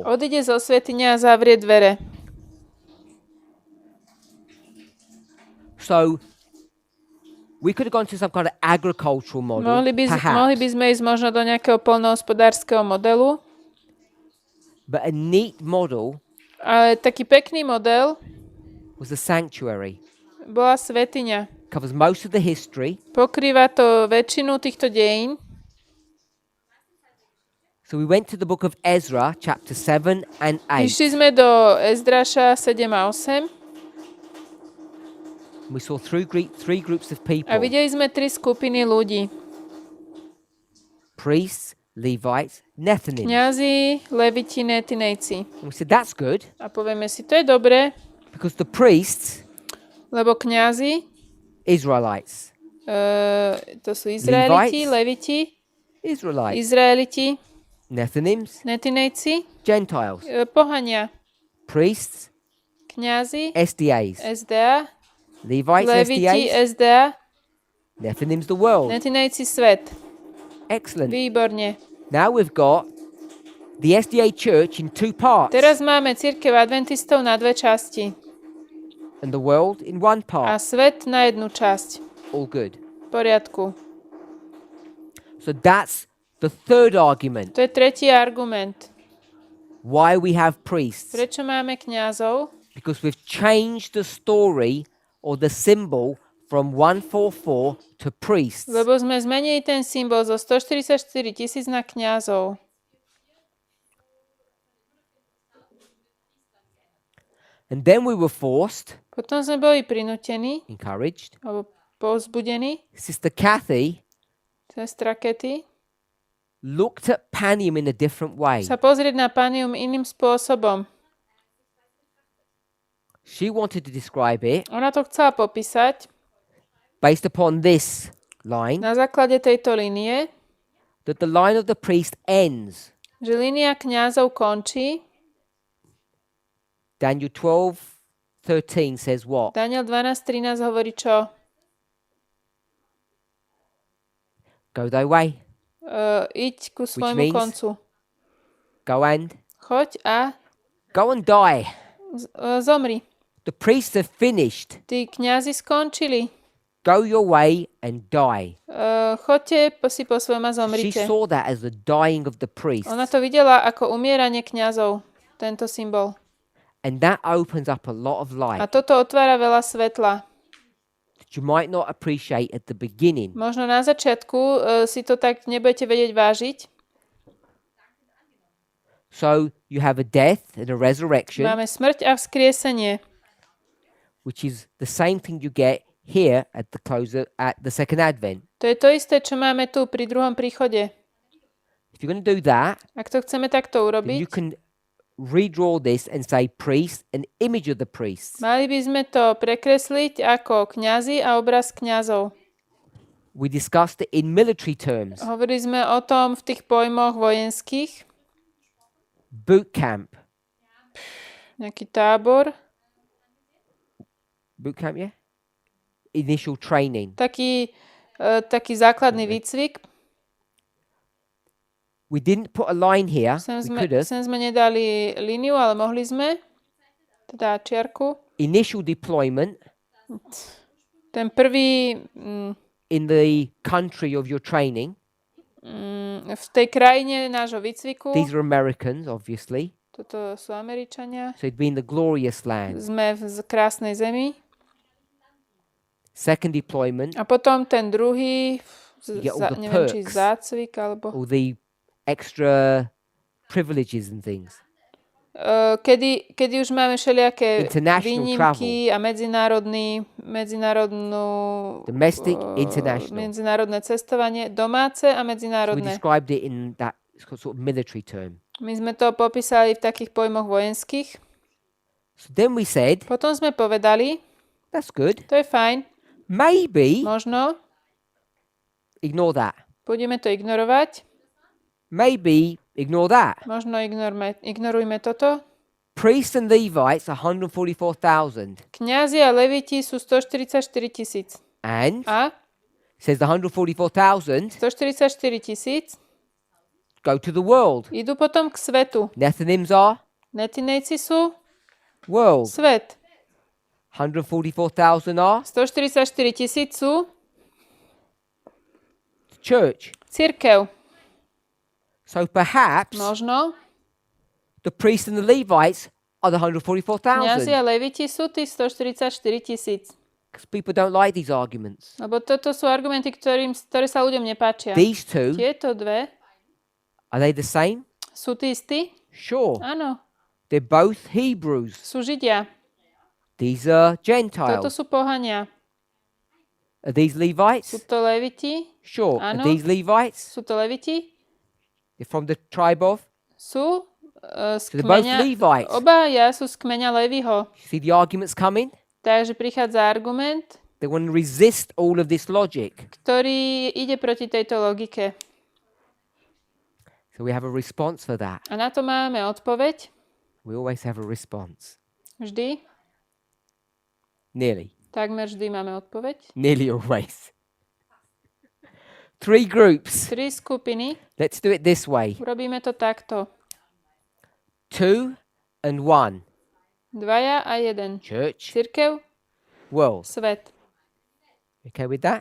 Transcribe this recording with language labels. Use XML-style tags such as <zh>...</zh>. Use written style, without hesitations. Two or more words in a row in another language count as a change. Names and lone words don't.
<sk>Odíde zo svätyne a zavrie dvere.</sk> <en>So we could have gone to some kind of agricultural model,</en> <sk>Mohli by</sk> <en>perhaps,</en> <sk>sme ísť možno do nejakého poľnohospodárskeho modelu,</sk> <en>but a neat model</en> <sk>ale taký pekný model</sk> <en>was the sanctuary.</en> <sk>bola svätyňa.</sk> <en>Covers most of the history.</en> <sk>Pokrýva to väčšinu týchto dejín.</sk> <en>So we went to the book of Ezra, chapter 7 and 8.</en> <sk>Išli sme do Ezdraša 7 a 8</sk> <en>We saw three groups of people.</en> <sk>a videli sme 3 skupiny ľudí.</sk> <en>Priests, Levites, Nethinims.</en> <sk>Kňazi, leviti, netinejci.</sk> <en>And we said, that's good,</en> <sk>A povieme si, to je dobré,</sk> <en>because the priests,</en> <sk>lebo kňazi,</sk> <en>Israelites.</en> <sk>to sú Izraeliti,</sk> <en>Levites.</en> <sk>leviti,</sk> <en>Israelites.</en> <sk>Izraeliti,</sk> <en>Nethinims,</en> <sk>netinejci,</sk> <en>Gentiles.</en> <sk>pohania,</sk> <en>Priests,</en> <sk>kňazi,</sk> <en>SDAs.</en> <sk>SDA,</sk> <en>Levites,</en> <sk>leviti,</sk> <en>SDAs.</en> <sk>SDA,</sk> <en>Nethinims, the world.</en> <sk>netinejci, svet.</sk> <en>Excellent.</en> <sk>Výborne.</sk> <en>Now we've got the SDA church in two parts</en> <sk>Teraz máme cirkev adventistov na 2 časti</sk> <en>and the world in one</en> <sk>a</sk> <en>part.</en> <sk>svet na 1 časť.</sk> <en>All good.</en> <sk>V poriadku.</sk> <en>So that's the third argument.</en> <sk>To je tretí argument.</sk> <en>Why we have priests.</en> <sk>Prečo máme kňazov?</sk> <en>Because we've changed the story or the symbol from 144 to priests.</en> <sk>Lebo sme zmenili ten symbol zo 144 000 na kňazov.</sk> <en>And then we were forced,</en> <sk>Potom sme boli prinútení,</sk> <en>encouraged.</en> <sk>alebo povzbudení,</sk> <en>Sister Kathy</en> <sk>sestra Kety,</sk> <en>looked at Panium in a different way.</en> <sk>sa pozrieť na Panium iným spôsobom.</sk> <en>She wanted to describe it</en> <sk>Ona to chcela popísať</sk> <en>based upon this line,</en> <sk>na základe tejto línie,</sk> <en>that the line of the priest ends.</en> <sk>že línia kňazov končí.</sk> <en>Daniel 12:13 says what?</en> <sk>Daniel 12.13 hovorí čo?</sk> <en>Go thy way.</en> <sk>Iď ku svojmu</sk> <en>means-</en> <sk>koncu.</sk> <en>Go and</en> <sk>Choď a</sk> <en>die.</en> <sk>zomri.</sk> <en>The priests have finished.</en> <sk>Tí kňazi skončili.</sk> <en>Go your way and die.</en> <sk>Choďte si po svojom a</sk> <en>She</en> <sk>zomrite.</sk> <en>saw that as the dying of the priests.</en> <sk>Ona to videla ako umieranie kňazov, tento symbol.</sk> <en>And that opens up a lot of</en> <sk>A</sk> <en>light</en> <sk>toto otvára veľa svetla.</sk> <en>that you might not appreciate at the beginning.</en> <sk>Možno na začiatku si to tak nebudete vedieť vážiť.</sk> <en>So you have a death and a resurrection,</en> <sk>Máme smrť a vzkriesenie.</sk> <en>which is the same thing you get here at the second advent.</en> <sk>To je to isté, čo máme tu pri druhom príchode.</sk> <en>If you're going to do that,</en> <sk>Ak to chceme takto</sk> <en>then</en> <sk>urobiť,</sk> <en>you can redraw this and say priest, an image of the priests.</en> <sk>mali by sme to prekresliť ako kňazi a obraz kňazov.</sk> <en>We discussed it in military terms.</en> <sk>Hovorili sme o tom v tých pojmoch vojenských.</sk> <en>Boot camp.</en> <sk>Nejaký tábor.</sk> <en>Boot camp, yeah? Initial training.</en> <sk>Taký základný výcvik.</sk> <en>We didn't put a line here.</en> <sk>Sem</sk> <en>We could have.</en> <sk>sme nedali líniu, ale mohli sme. Teda čiarku.</sk> <en>Initial deployment</en> <sk>Ten prvý</sk> <en>in the country of your training.</en> <sk>v tej krajine nášho výcviku.</sk> <en>These are Americans, obviously.</en> <sk>Toto sú Američania.</sk> <en>So it'd be in the glorious land.</en> <sk>Sme v krásnej zemi.</sk> <en>Second deployment,</en> <sk>A potom ten druhý,</sk> <en>You get all the</en> <sk>neviem, či</sk> <en>perks.</en> <sk>zácvik, alebo</sk> <en>all the extra privileges and things.</en> <sk>kedy už máme všelijaké</sk> <en>International</en> <sk>výnimky a</sk> <en>Domestic, international.</en> <sk>medzinárodné cestovanie, domáce a</sk> <en>So we</en> <sk>medzinárodné.</sk> <en>described it in that sort of military term.</en> <sk>My sme to popísali v takých pojmoch vojenských.</sk> <en>So then we said,</en> <sk>Potom sme povedali,</sk> <en>that's good.</en> <sk>to je fajn,</sk> <en>Maybe</en> <sk>možno</sk> <en>ignore that.</en> <sk>budeme to ignorovať.</sk> <en>Maybe ignore that.</en> <sk>Možno ignorujme toto.</sk> <en>Priests and Levites, 144,000.</en> <sk>Kňazi a leviti sú 144 000.</sk> <en>And</en> <sk>A</sk> <en>it says the 144,000</en> <sk>144 000</sk> <en>go to the world.</en> <sk>idú potom k svetu.</sk> <en>Nethinims are</en> <sk>Netinejci sú</sk> <en>world.</en> <sk>svet.</sk> <en>144,000 are</en> <sk>144 000 sú</sk> <en>church.</en> <sk>cirkev.</sk> <en>So perhaps</en> <sk>Možno</sk> <en>the priests and the Levites are the</en> <sk>kňazi</sk> <en>144,000.</en> <sk>a leviti sú tí 144 000.</sk> <en>Because people don't like these arguments.</en> <sk>Lebo toto sú argumenty, ktoré sa ľuďom nepáčia.</sk> <en>These two,</en> <sk>Tieto dve</sk> <en>are they the same?</en> <sk>sú tí istí?</sk> <en>Sure.</en> <sk>Áno,</sk> <en>They're both Hebrews.</en> <sk>sú Židia.</sk> <en>These are</en> <sk>Toto</sk> <en>Gentiles.</en> <sk>sú pohania.</sk> <en>Are these</en> <sk>Sú</sk> <en>Levites?</en> <sk>to leviti?</sk> <en>Sure. Are</en> <sk>Áno.</sk> <en>these Levites?</en> <sk>Sú to leviti?</sk> <en>They're from the tribe of?</en> <sk>Sú z</sk> <en>So they're both</en> <sk>kmeňa...</sk> <en>Levites.</en> <sk>Obaja sú z kmeňa Leviho.</sk> <en>See the arguments coming?</en> <sk>Takže prichádza argument,</sk> <en>They want to resist all of this logic.</en> <sk>ktorý ide proti tejto logike.</sk> <en>So we have a response for that.</en> <sk>A na to máme odpoveď.</sk> <en>We always have a response.</en> <sk>Vždy.</sk> <en>Nearly.</en> <sk>Takmer vždy máme odpoveď.</sk> <en>Nearly always. 3 groups.</en> <sk>3 skupiny.</sk> <en>Let's do it this way.</en> <sk>Urobíme to takto.</sk> <en>2 and 1.</en> <sk>2 a 1.</sk> <en>Church,</en> <sk>Cirkev,</sk> <en>world.</en> <sk>svet.</sk> <en>Okay with that?</en>